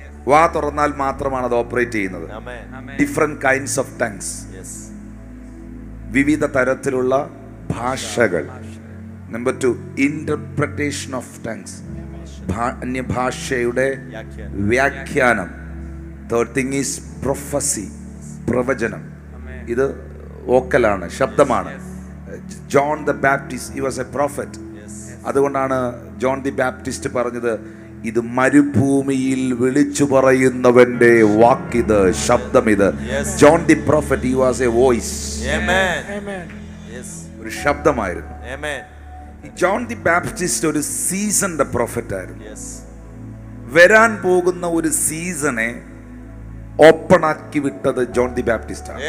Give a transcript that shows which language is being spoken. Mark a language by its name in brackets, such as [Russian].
[Malayalam] വാ തുറന്നാൽ മാത്രമാണ് അത് ഓപ്പറേറ്റ് ചെയ്യുന്നത്. [English] different kinds of tongues, [Malayalam] വിവിധ തരത്തിലുള്ള ഭാഷകൾ. നമ്പർ 2 [English] interpretation of tongues, [Malayalam] അന്യഭാഷയുടെ വ്യാഖ്യാനം. [English] third thing is prophecy, [Malayalam] പ്രവചനം. ഇത് വോക്കലാണ്, ശബ്ദമാണ്. John the Baptist, [English] he was a prophet. [Malayalam] അതുകൊണ്ടാണ് ജോൺ ദി ബാപ്റ്റിസ്റ്റ് പറഞ്ഞത്, ഇത് മരുഭൂമിയിൽ വിളിച്ചു പറയുന്നവന്റെ വാക്കിത്, ശബ്ദമിത്. [English] John the prophet, he was a voice. Amen. [Malayalam] ഒരു ശബ്ദമായിരുന്നു. [English] Amen. [Malayalam] ജോൺ ദി ബാപ്റ്റിസ്റ്റ് ഒരു സീസണിന്റെ പ്രോഫറ്റ് ആയിരുന്നു. വരാൻ പോകുന്ന ഒരു സീസണെ ഓപ്പൺ ആക്കി വിട്ടത് ജോൺ ദി ബാപ്റ്റിസ്റ്റ് ആണ്.